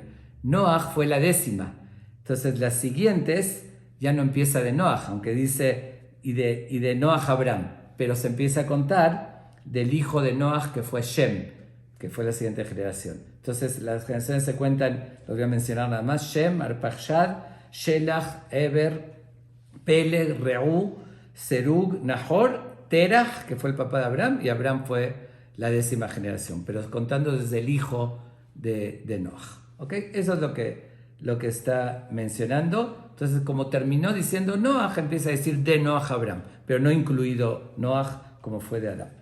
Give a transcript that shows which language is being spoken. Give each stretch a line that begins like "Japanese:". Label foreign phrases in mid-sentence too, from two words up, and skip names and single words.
Spanish: Noach fue la décima. Entonces las siguientes ya no empieza de Noach, aunque dice y de Noach a Abraham, pero se empieza a contar del hijo de Noach que fue Shem, que fue la siguiente generación. Entonces las generaciones se cuentan, los voy a mencionar nada más: Shem, Arpachshad, Shelach, Eber, Peleg, Reú, Serug, Nahor, Terach, que fue el papá de Abraham, y Abraham fue la décima generación, pero contando desde el hijo de Noach. ¿Okay? Eso es lo que está mencionando. Entonces, como terminó diciendo Noach, empieza a decir de Noach a Abraham, pero no incluido Noach como fue de Adán.